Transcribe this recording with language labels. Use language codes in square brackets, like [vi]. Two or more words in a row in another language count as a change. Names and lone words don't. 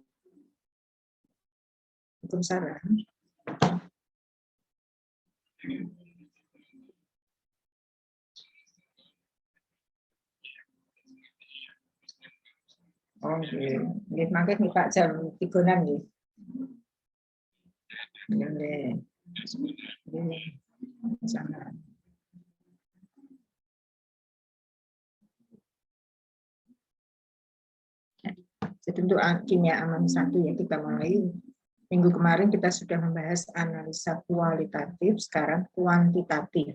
[jv] Waalaikumsalam. Oh, nggih. Mangke Pak jam 3-an nggih. Nggih. Nggih. [id] Sama. Jadi untuk kimia aman 1 ya kita mulai. Minggu kemarin kita sudah membahas analisa kualitatif, sekarang kuantitatif.